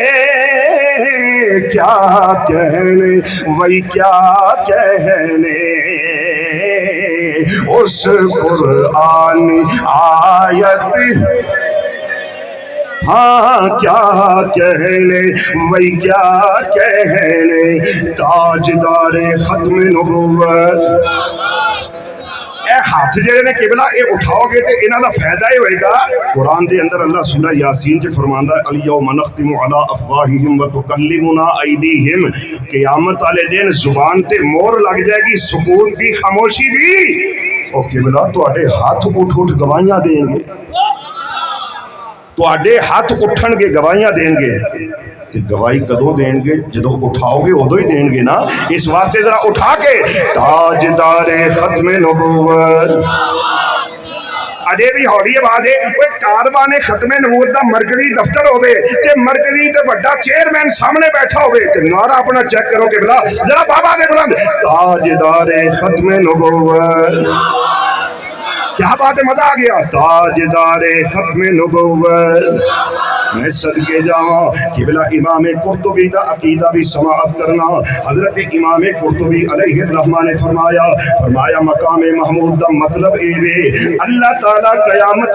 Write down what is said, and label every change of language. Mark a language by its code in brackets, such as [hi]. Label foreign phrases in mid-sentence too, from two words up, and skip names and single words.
[ur] کیا کہنے وہی کیا کہنے اس قرآن آیت ہاں کیا کہنے وہی کیا کہنے تاجدار ختم نبوت [pa] اے ہاتھ جڑے نے قبلہ اے اٹھاؤ گے تے انہاں دا فائدہ ہی ہوئے گا قرآن دے اندر اللہ سورہ یاسین چ فرماندا ہے [ar] الیوم نختم علی افواہہم وتکلمنا ایدیہم [pa] قیامت والے دن زبان تے مور لگ جائے گی سکون دی خاموشی دی او قبلہ تواڈے ہاتھ اٹھ اٹھ گواہیاں دیں گے تواڈے ہاتھ اٹھن گے گواہیاں دیں گے تے گواہی کدوں دیں گے جدو اٹھاؤ گے ادو ہی دیں گے نا اس واسطے ذرا اٹھا کے تاجدار ختم نبوت اجے بھی ہولی آواز ہے کوئی کاروان ختم نبوت دا مرکزی دفتر ہوے تے مرکزی تے بڑا چیئرمین سامنے بیٹھا ہوے تے نعرہ اپنا چیک کرو کہ بلا ذرا بابا دے بلند تاجدار ختم نبوت کیا بات ہے مزہ آ گیا تاجدار ختم نبوت میں صدقے جاواں قبلہ امام قرطبی دا عقیدہ بھی سماعت کرنا حضرت امام قرطبی [ar] علیہ الرحمہ [pa] نے فرمایا مقام محمود دا مطلب اے وے اللہ تعالیٰ قیامت